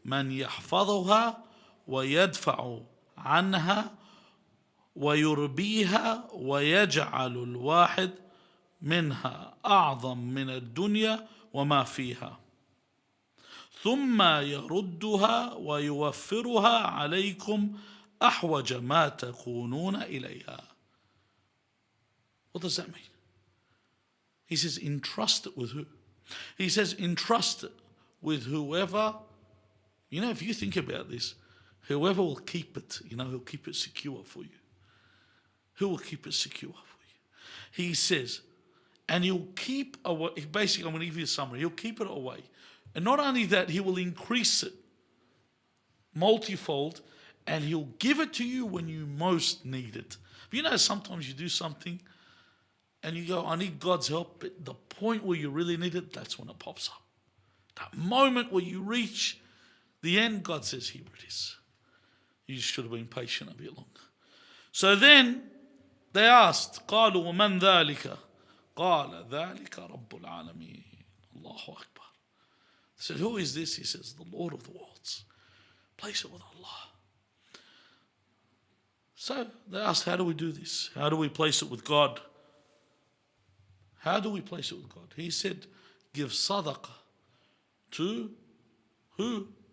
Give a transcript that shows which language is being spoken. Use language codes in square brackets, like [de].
[ar] يحفظها ويدفع عنها ويربيها ويجعل الواحد منها أعظم من الدنيا وما فيها ثم يردها ويوفرها عليكم أحوج ما تكونون إليها. [en] What does that mean? He says, entrust it with who? He says, entrust it with whoever You know, if you think about this, whoever will keep it, you know, he'll keep it secure for you. Who will keep it secure for you? He says, and he'll keep away, basically I'm going to give you a summary, he'll keep it away. And not only that, he will increase it multifold, and he'll give it to you when you most need it. You know, sometimes you do something and you go, I need God's help, but the point where you really need it, that's when it pops up. That moment where you reach the end, God says, here it is. You should have been patient a bit longer. So then they asked, [ar] قالوا ومن ذلك؟ قال ذلك رب العالمين. Allahu Akbar. [en] They said, who is this? He says, the Lord of the worlds. Place it with Allah. So they asked, how do we do this? How do we place it with God? How do we place it with God? He said, give sadaqah to who?